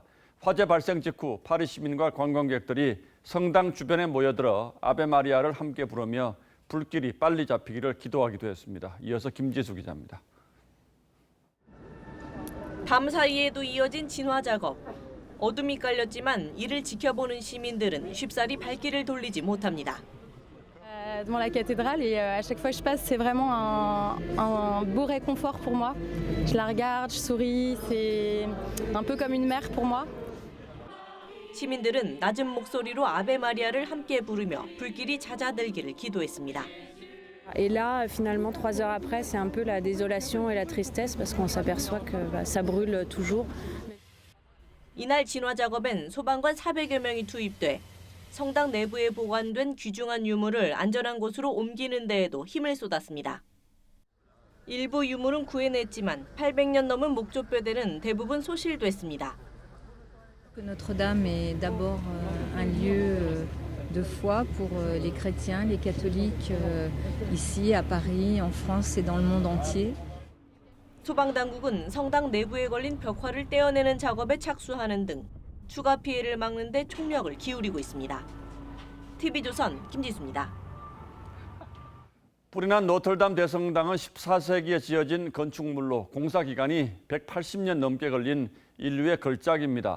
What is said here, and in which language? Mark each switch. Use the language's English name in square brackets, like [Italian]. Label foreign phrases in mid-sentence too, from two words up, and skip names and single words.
[Korean] 화재 발생 직후 파리 시민과 관광객들이 성당 주변에 모여들어 아베 마리아를 함께 부르며 불길이 빨리 잡히기를 기도하기도 했습니다. 이어서 김지수 기자입니다. 밤 사이에도 이어진 진화 작업. 어둠이 깔렸지만 이를 지켜보는 시민들은 쉽사리 발길을 돌리지 못합니다. [French] Devant la cathédrale et à chaque fois que je passe, c'est vraiment un beau réconfort pour moi. Je la regarde, je souris, c'est un peu comme une mère pour moi. [Korean] 시민들은 낮은 목소리로 아베 마리아를 함께 부르며 불길이 잦아들기를 기도했습니다. [French] Et là, finalement, 3 heures après, c'est un peu la désolation et la tristesse parce qu'on s'aperçoit que ça brûle toujours. [Korean] 이날 진화 작업엔 소방관 400여 명이 투입돼 성당 내부에 보관된 귀중한 유물을 안전한 곳으로 옮기는 데에도 힘을 쏟았습니다. 일부 유물은 구해냈지만 800년 넘은 목조뼈대는 대부분 소실됐습니다. [French] Notre-Dame est d'abord un lieu de foi pour les chrétiens, les catholiques ici à Paris, en France et dans le monde entier. [Korean] 소방당국은 성당 내부에 걸린 벽화를 떼어내는 작업에 착수하는 등 추가 피해를 막는 데 총력을 기울이고 있습니다. TV조선 김지수입니다. 불이 난 노틀담 대성당은 14세기에 지어진 건축물로 공사 기간이 180년 넘게 걸린 인류의 걸작입니다.